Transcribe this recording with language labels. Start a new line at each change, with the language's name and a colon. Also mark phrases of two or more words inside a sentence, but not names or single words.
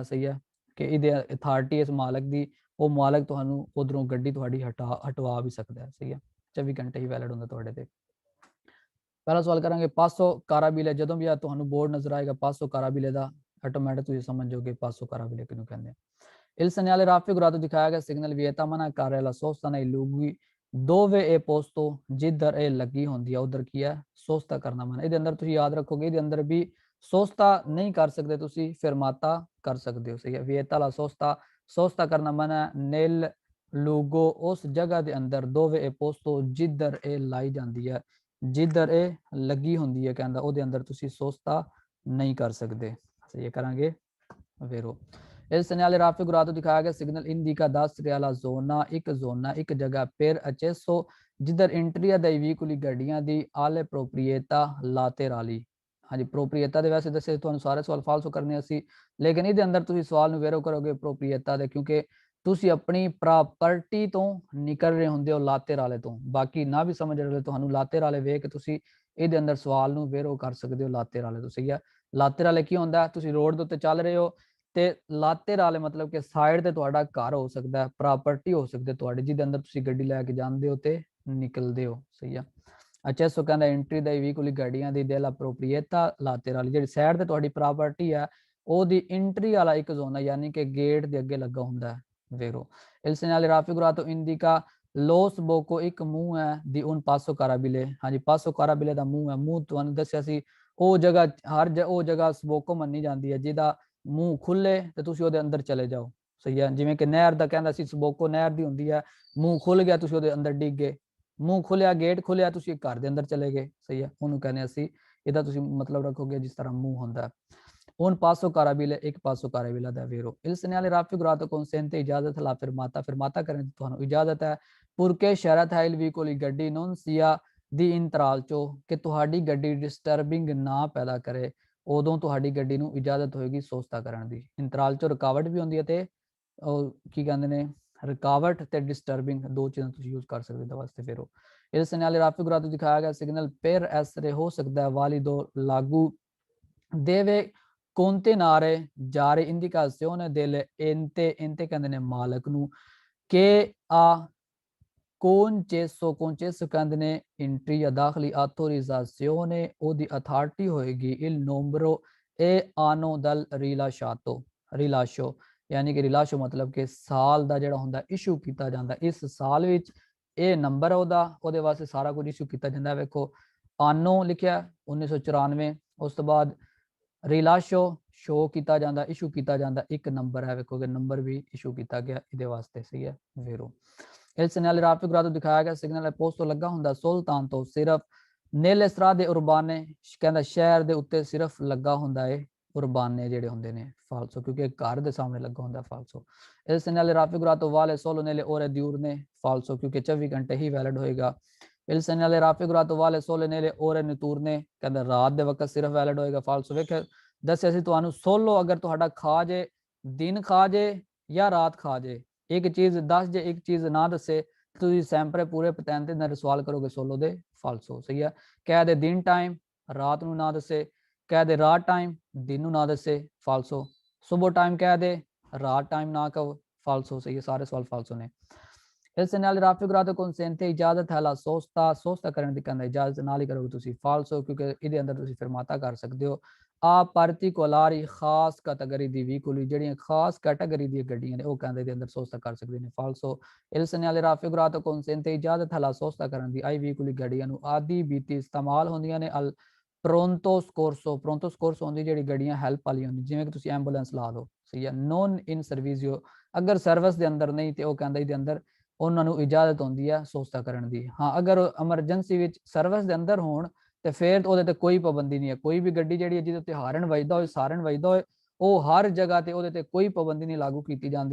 Punjabi: ਸਹੀ ਹੈ, ਕਿ ਇਹਦੇ ਅਥਾਰਟੀ ਇਸ ਮਾਲਕ ਦੀ, ਉਹ ਮਾਲਕ ਤੁਹਾਨੂੰ ਉਧਰੋਂ ਗੱਡੀ ਤੁਹਾਡੀ ਹਟਵਾ ਵੀ ਸਕਦਾ ਹੈ। ਸਹੀ ਹੈ, 24 ਘੰਟੇ ਹੀ ਵੈਲਿਡ ਹੁੰਦਾ ਤੁਹਾਡੇ ਤੇ। ਪਹਿਲਾ ਸਵਾਲ ਕਰਾਂਗੇ ਪਾਸੋ ਕਾਰਾਬੀਲੇ। ਜਦੋਂ ਵੀ ਤੁਹਾਨੂੰ ਬੋਰਡ ਨਜ਼ਰ ਆਏਗਾ ਪਾਸੋ ਕਾਰਾਬੀਲੇ ਦਾ, ਆਟੋਮੈਟਿਕ ਤੁਸੀਂ ਸਮਝ ਜਾਓਗੇ ਪਾਸੋ ਕਾਰਾਬਿਲੇ ਕਿਹਨੂੰ ਕਹਿੰਦੇ ਆ।
Italian: Il segnale raffigurato
Punjabi: ਦਿਖਾਇਆ ਗਿਆ ਸਿਗਨਲ
Italian: vieta mena carre la sosta nei luoghi dove è posto,
Punjabi: ਜਿੱਧਰ ਇਹ ਲੱਗੀ ਹੁੰਦੀ ਹੈ ਉਧਰ ਕੀ ਹੈ ਸੋਸਤਾ ਕਰਨਾ ਮਨਾ। ਇਹਦੇ ਅੰਦਰ ਤੁਸੀਂ ਯਾਦ ਰੱਖੋਗੇ ਇਹਦੇ ਅੰਦਰ ਵੀ ਸੋਸਤਾ ਨਹੀਂ ਕਰ ਸਕਦੇ ਤੁਸੀਂ, ਫਰਮਾਤਾ ਕਰ ਸਕਦੇ ਹੋ। ਸਹੀ ਹੈ,
Italian: vieta la sosta,
Punjabi: ਸੋਸਤਾ ਕਰਨਾ ਮਨਾ
Italian: nel luogo,
Punjabi: ਉਸ ਜਗ੍ਹਾ ਦੇ ਅੰਦਰ,
Italian: dove è posto,
Punjabi: ਜਿੱਧਰ ਇਹ ਲਾਈ ਜਾਂਦੀ ਹੈ, ਜਿੱਧਰ ਇਹ ਲੱਗੀ ਹੁੰਦੀ ਹੈ ਕਹਿੰਦਾ ਉਹਦੇ ਅੰਦਰ ਤੁਸੀਂ ਸੋਸਤਾ ਨਹੀਂ ਕਰ ਸਕਦੇ। ਸਹੀ ਹੈ, ਕਰਾਂਗੇ ਵੇਰੋ।
Italian: Il segnale raffigurato
Punjabi: ਦਿਖਾਇਆ ਗਿਆ ਸਿਗਨਲ indica ਦੱਸ ਰਿਹਾ
Italian: la zona,
Punjabi: ਇੱਕ ਜ਼ੋਨਾ, ਇੱਕ ਜਗ੍ਹਾ
Italian: per accesso,
Punjabi: ਜਿੱਧਰ ਇੰਟਰੀ ਹੈ
Italian: dei veicoli,
Punjabi: ਗੱਡੀਆਂ ਦੀ,
Italian: alle proprietà laterali।
Punjabi: ਹਾਂਜੀ, ਪ੍ਰੋਪਰੀਏਤਾ ਦੇ ਵੈਸੇ ਦੱਸੇ ਤੁਹਾਨੂੰ ਸਾਰੇ ਸਵਾਲ ਫਾਲਸੋ ਕਰਨੇ ਸੀ, ਲੇਕਿਨ ਇਹਦੇ ਅੰਦਰ ਤੁਸੀਂ ਸਵਾਲ ਨੂੰ ਵੇਰੋ ਕਰੋਗੇ ਪ੍ਰੋਪਰੀਏਤਾ ਦੇ, ਕਿਉਂਕਿ ਤੁਸੀਂ ਆਪਣੀ ਪ੍ਰਾਪਰਟੀ ਤੋਂ ਨਿਕਲ ਰਹੇ ਹੁੰਦੇ ਹੋ ਲਾਤੇਰਾਲੇ ਤੋਂ। ਬਾਕੀ ਨਾ ਵੀ ਸਮਝ ਰਹੇ ਤੁਹਾਨੂੰ ਲਾਤੇਰਾਲੇ ਵੇਖ ਕੇ ਤੁਸੀਂ ਇਹਦੇ ਅੰਦਰ ਸਵਾਲ ਨੂੰ ਵੇਰੋ ਕਰ ਸਕਦੇ ਹੋ ਲਾਤੇਰਾਲੇ ਤੋਂ। ਸਹੀ ਹੈ, ਲਾਤੇਰਾਲੇ ਕੀ ਹੁੰਦਾ, ਤੁਸੀਂ ਰੋਡ ਦੇ ਉੱਤੇ ਚੱਲ ਰਹੇ ਹੋ ਤੇ ਲਾਤੇਰਾਲੇ ਮਤਲਬ ਕਿ ਸਾਈਡ ਤੇ ਤੁਹਾਡਾ ਘਰ ਹੋ ਸਕਦਾ ਹੈ, ਪ੍ਰਾਪਰਟੀ ਹੋ ਸਕਦੀ ਤੁਹਾਡੀ, ਜਿਹਦੇ ਅੰਦਰ ਤੁਸੀਂ ਗੱਡੀ ਲੈ ਕੇ ਜਾਂਦੇ ਹੋ ਤੇ ਨਿਕਲਦੇ ਹੋ। ਸਹੀ ਆ। accesso ਕਹਿੰਦਾ ਐਂਟਰੀ ਦਾ veicoli, ਗੱਡੀਆਂ ਦੀ,
Italian: della proprietà laterali,
Punjabi: ਜਿਹੜੀ ਸਾਈਡ ਤੇ ਤੁਹਾਡੀ ਪ੍ਰਾਪਰਟੀ ਹੈ ਉਹਦੀ ਐਂਟਰੀ ਵਾਲਾ ਇੱਕ ਜ਼ੋਨ ਹੈ, ਯਾਨੀ ਕਿ ਗੇਟ ਦੇ ਅੱਗੇ ਲੱਗਾ ਹੁੰਦਾ ਹੈ।
Italian: ਵੇਰੋ il segnale raffigurato indica lo sbocco,
Punjabi: ਇੱਕ ਮੂੰਹ ਹੈ,
Italian: di un passo carabile।
Punjabi: ਹਾਂਜੀ, ਪਾਸੋ ਕਾਰਾਬਿਲੇ ਦਾ ਮੂੰਹ ਹੈ। ਮੂੰਹ ਤੁਹਾਨੂੰ ਦੱਸਿਆ ਸੀ ਉਹ ਜਗ੍ਹਾ, ਹਰ ਉਹ ਜਗ੍ਹਾ ਸਬੋਕੋ ਮੰਨੀ ਜਾਂਦੀ ਹੈ ਜਿਹਦਾ ਮੂੰਹ ਖੁੱਲੇ ਤੇ ਤੁਸੀਂ ਉਹਦੇ ਅੰਦਰ ਚਲੇ ਜਾਓ। ਸਹੀ ਹੈ, ਜਿਵੇਂ ਕਿ ਨਹਿਰ ਦਾ ਕਹਿੰਦਾ ਸੀ ਸਬੋਕੋ ਨਹਿਰ ਦੀ ਹੁੰਦੀ ਹੈ, ਮੂੰਹ ਖੁੱਲ ਗਿਆ ਤੁਸੀਂ ਉਹਦੇ ਅੰਦਰ ਡਿੱਗ ਗਏ, ਮੂੰਹ ਖੁੱਲਿਆ ਗੇਟ ਖੁੱਲਿਆ ਤੁਸੀਂ ਘਰ ਦੇ ਅੰਦਰ ਚਲੇ ਗਏ। ਸਹੀ ਹੈ, ਉਹਨੂੰ ਕਹਿੰਦੇ ਅਸੀਂ, ਇਹਦਾ ਤੁਸੀਂ ਮਤਲਬ ਰੱਖੋਗੇ ਜਿਸ ਤਰ੍ਹਾਂ ਮੂੰਹ ਹੁੰਦਾ।
Italian: un passo carabile,
Punjabi: ਇੱਕ ਪਾਸੋ ਕਾਰਾਬਿਲਾ ਦਾ ਵੇਰੋ।
Italian: il segnale raffigurato consente,
Punjabi: ਇਜਾਜ਼ਤ
Italian: la fermata,
Punjabi: ਫਰਮਾਤਾ ਕਰਨ ਦੀ ਤੁਹਾਨੂੰ ਇਜਾਜ਼ਤ ਹੈ।
Italian: purché
Punjabi: ਸ਼ਰਤ ਹੈ
Italian: il veicoli, ਗੱਡੀ non sia di intralcio,
Punjabi: ਕਿ ਤੁਹਾਡੀ ਗੱਡੀ ਡਿਸਟਰਬਿੰਗ ਨਾ ਪੈਦਾ ਕਰੇ, ਉਦੋਂ ਤੁਹਾਡੀ ਗੱਡੀ ਨੂੰ ਇਜਾਜ਼ਤ ਹੋਏਗੀ ਸੋਸਤਾ ਕਰਨ ਦੀ। ਇੰਤਰਾਲਚੋ ਰੁਕਾਵਟ ਵੀ ਹੁੰਦੀ ਹੈ ਤੇ ਉਹ ਕੀ ਕਹਿੰਦੇ ਨੇ, ਰੁਕਾਵਟ ਤੇ ਡਿਸਟਰਬਿੰਗ ਦੋ ਚੀਜ਼ਾਂ ਤੁਸੀਂ ਯੂਜ਼ ਕਰ ਸਕਦੇ ਹੋ ਵਾਸਤੇ।
Italian: ਫਿਰ il segnale raffigurato
Punjabi: ਦਿਖਾਇਆ ਗਿਆ ਸਿਗਨਲ
Italian: per essere,
Punjabi: ਹੋ ਸਕਦਾ ਹੈ, valido, ਲਾਗੂ,
Italian: deve continuare,
Punjabi: ਜਾਰੀ,
Italian: indicazione delle ente,
Punjabi: ente ਕਹਿੰਦੇ ਨੇ ਮਾਲਕ ਨੂੰ, ਕਿ ਆ
Italian: concesso, concesso
Punjabi: ਕਹਿੰਦੇ ਨੇ ਇੰਟਰੀ ਜਾਂ ਦਾਖਲੀ, autorizzazione ਉਹਦੀ ਅਥਾਰਟੀ ਹੋਏਗੀ,
Italian: il numero e anno dal rilasciato,
Punjabi: rilascio ਯਾਨੀ ਕਿ ਰਿਲਾਸ਼ੋ ਮਤਲਬ ਕਿ ਸਾਲ ਦਾ ਜਿਹੜਾ ਹੁੰਦਾ ਇਸ਼ੂ ਕੀਤਾ ਜਾਂਦਾ, ਇਸ ਸਾਲ ਵਿੱਚ ਇਹ ਨੰਬਰ ਉਹਦਾ, ਉਹਦੇ ਵਾਸਤੇ ਸਾਰਾ ਕੁਝ ਇਸ਼ੂ ਕੀਤਾ ਜਾਂਦਾ। ਵੇਖੋ ਆਨੋ ਲਿਖਿਆ 1994, ਉਸ ਤੋਂ ਬਾਅਦ ਰਿਲਾਸ਼ੋ ਸ਼ੋ ਕੀਤਾ ਜਾਂਦਾ, ਇਸ਼ੂ ਕੀਤਾ ਜਾਂਦਾ, ਇੱਕ ਨੰਬਰ ਹੈ, ਵੇਖੋਗੇ ਨੰਬਰ ਵੀ ਇਸ਼ੂ ਕੀਤਾ ਗਿਆ ਇਹਦੇ ਵਾਸਤੇ। ਸਹੀ ਹੈ, ਵੇਰੋ
Italian: il segnale raffigurato
Punjabi: ਦਿਖਾਇਆ ਗਿਆ ਸਿਗਨਲ ਪੋਸਟੋ ਲੱਗਾ ਹੁੰਦਾ ਸੁਲਤਾਨ ਤੋਂ ਸਿਰਫ,
Italian: nelle strade urbane
Punjabi: ਕਹਿੰਦਾ ਸ਼ਹਿਰ ਦੇ ਉੱਤੇ ਸਿਰਫ ਲੱਗਾ ਹੁੰਦਾ ਹੈ, ਉਰਬਾਨੇ ਜਿਹੜੇ ਹੁੰਦੇ ਨੇ ਫਾਲਸੋ, ਕਿਉਂਕਿ ਘਰ ਦੇ ਸਾਹਮਣੇ ਲੱਗਾ ਹੁੰਦਾ ਫਾਲਸੋ।
Italian: il segnale raffigurato vale solo nelle ore diurne,
Punjabi: ਫਾਲਸੋ, ਕਿਉਂਕਿ 24 ਘੰਟੇ ਹੀ ਵੈਲਿਡ ਹੋਏਗਾ।
Italian: il segnale raffigurato vale solo nelle ore notturne,
Punjabi: ਕਹਿੰਦਾ ਰਾਤ ਦੇ ਵਕਤ ਸਿਰਫ ਵੈਲਿਡ ਹੋਏਗਾ, ਫਾਲਸੋ। ਵੇਖ ਦੱਸਿਆ ਸੀ ਤੁਹਾਨੂੰ ਸੋਲੋ ਅਗਰ ਤੁਹਾਡਾ ਖਾ ਜੇ, ਦਿਨ ਖਾ ਜੇ ਜਾਂ ਰਾਤ ਖਾ ਜੇ, ਇੱਕ ਚੀਜ਼ ਦੱਸ ਜੇ ਇੱਕ ਚੀਜ਼ ਨਾ ਦੱਸੇ, ਤੁਸੀਂ ਸੈਂਪਰੇ ਪੂਰੇ ਪਤੈਨ ਨਾਲ ਸਵਾਲ ਕਰੋਗੇ ਸੋਲੋ ਦੇ, ਫਾਲਸੋ। ਸਹੀ ਹੈ, ਕਹਿ ਦੇ ਦਿਨ ਟਾਈਮ, ਰਾਤ ਨੂੰ ਨਾ ਦੱਸੇ, ਕਹਿ ਦੇ ਰਾਤ ਟਾਈਮ, ਦਿਨ ਨੂੰ ਨਾ ਦੱਸੇ, ਫਾਲਸੋ। ਸੁਬਹ ਟਾਈਮ ਕਹਿ ਦੇ, ਰਾਤ ਟਾਈਮ ਨਾ ਕਹੋ, ਫਾਲਸੋ। ਸਹੀ ਹੈ, ਸਾਰੇ ਸਵਾਲ ਫਾਲਸੋ ਨੇ।
Italian: il segnale raffigurato consente,
Punjabi: ਇਜਾਜ਼ਤ ਹੈ,
Italian: la sosta,
Punjabi: ਸੋਸਤਾ ਕਰਨ ਦੀ ਕਹਿੰਦਾ ਇਜਾਜ਼ਤ ਨਾਲ ਹੀ ਕਰੋਗੇ ਤੁਸੀਂ, ਫਾਲਸੋ, ਕਿਉਂਕਿ ਇਹਦੇ ਅੰਦਰ ਤੁਸੀਂ ਫਰਮਾਤਾ ਕਰ ਸਕਦੇ ਹੋ।
Italian: a particolari,
Punjabi: ਖਾਸ ਕੈਟਾਗਰੀ ਦੀ veicoli, ਜਿਹੜੀਆਂ ਖਾਸ ਕੈਟਾਗਰੀ ਦੀਆਂ ਗੱਡੀਆਂ ਨੇ ਉਹ ਕਹਿੰਦੇ ਦੇ ਅੰਦਰ ਸੋਸਤਾ ਕਰ ਸਕਦੇ ਨੇ, ਫਾਲਸੋ।
Italian: il segnale raffigurato consente,
Punjabi: ਇਜਾਜ਼ਤ ਹੈ,
Italian: la sosta
Punjabi: ਕਰਨ ਦੀ,
Italian: ai veicoli,
Punjabi: ਗੱਡੀਆਂ ਨੂੰ ਆਦੀ ਬੀਤੀ ਇਸਤੇਮਾਲ ਹੁੰਦੀਆਂ ਨੇ,
Italian: al pronto soccorso, pronto soccorso
Punjabi: ਹੁੰਦੀ ਜਿਹੜੀ ਗੱਡੀਆਂ ਹੈਲਪ ਵਾਲੀ ਹੁੰਦੀ, ਜਿਵੇਂ ਕਿ ਤੁਸੀਂ ਐਂਬੂਲੈਂਸ ਲਾ ਲਓ। ਸਹੀ ਹੈ,
Italian: non in servizio,
Punjabi: ਅਗਰ ਸਰਵਿਸ ਦੇ ਅੰਦਰ ਨਹੀਂ ਤੇ ਉਹ ਕਹਿੰਦਾ ਇਹਦੇ ਅੰਦਰ ਉਹਨਾਂ ਨੂੰ ਇਜਾਜ਼ਤ ਹੁੰਦੀ ਹੈ ਸੋਸਤਾ ਕਰਨ ਦੀ। ਹਾਂ, ਅਗਰ ਐਮਰਜੈਂਸੀ ਵਿੱਚ ਸਰਵਿਸ ਦੇ ਅੰਦਰ ਹੋਣ ਤੇ ਫਿਰ ਉਹਦੇ ਤੇ ਕੋਈ ਪਾਬੰਦੀ ਨਹੀਂ ਹੈ। ਕੋਈ ਵੀ ਗੱਡੀ ਜਿਹੜੀ ਹੈ ਜਿਹਦੇ ਉੱਤੇ ਹਾਰਨ ਵੱਜਦਾ ਹੋਏ, ਸਾਰਨ ਵੱਜਦਾ ਹੋਏ, ਉਹ ਹਰ ਜਗ੍ਹਾ ਤੇ ਉਹਦੇ ਤੇ ਕੋਈ ਪਾਬੰਦੀ ਨਹੀਂ ਲਾਗੂ ਕੀਤੀ ਜਾਂਦੀ।